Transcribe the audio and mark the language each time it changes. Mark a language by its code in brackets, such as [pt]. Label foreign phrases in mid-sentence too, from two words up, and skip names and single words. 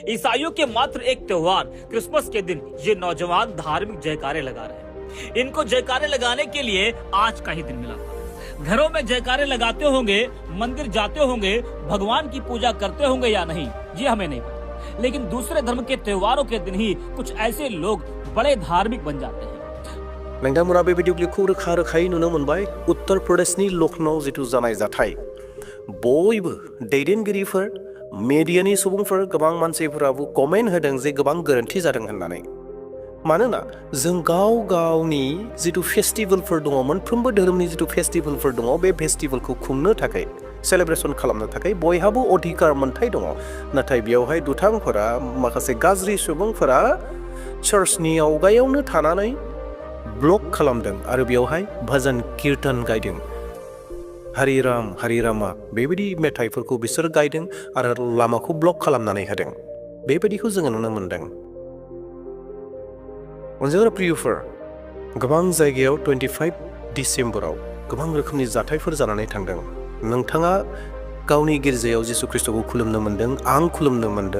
[hi] ईसाइयों के मात्र एक त्योहार क्रिसमस के दिन ये नौजवान धार्मिक जयकारे लगा रहे हैं। इनको जयकारे लगाने के लिए आज का ही दिन मिला था। घरों में जयकारे लगाते होंगे, मंदिर जाते होंगे, भगवान की पूजा करते होंगे या नहीं, ये हमें नहीं पता। लेकिन दूसरे धर्म के त्योहारों के दिन ही कुछ ऐसे लोग बड़े धार्मिक बन जाते हैं। [brx] नोंथांमोना बेबायदि क्लिपखौ रोखा रोखायै नुनो मोनबाय। उत्तर प्रदेशनि लखनऊ जिथु जानाय जाथाय, बयबो दैदेनगिरिफोर, मेडियानि सुबुंफोर, गोबां मानसिफोराबो कमेन्ट होदों जे गोबां गोरोन्थि जादों होननानै। मानोना जों गाव गावनि जिथु फेस्टिभेलफोर दङ, मोनफ्रोमबो धोरोमनि जिथु फेस्टिभेलफोर दङ, बे फेस्टिभेलखौ खुंनो थाखाय, सेलेब्रेसन खालामनो थाखाय बयहाबो अधिकार मोन्थाय दङ। नाथाय बेयावहाय दुथांफोरा, माखासे गाज्रि सुबुंफोरा चार्चनि आवगायावनो थानानै ब्लक खालामदों आरो बेयावहाय भजन कीर्तन गायदों। हरि राम हरि रामा बेबायदि मेथाइफोरखौ बिसोर गायदों आरो लामाखौ ब्लक खालामनानै होदों। बेबायदिखौ जोङो नुनो मोनदों। अनजाग्रा प्रियफोर, गोबां जायगायाव 25 डिसेम्बराव गोबां रोखोमनि जाथायफोर जानानै थांदों। नोंथाङा गावनि गिर्जायाव जिसु ख्रिस्ट'खौ खुलुमनो मोनदों, आं खुलुमनो मोनदों।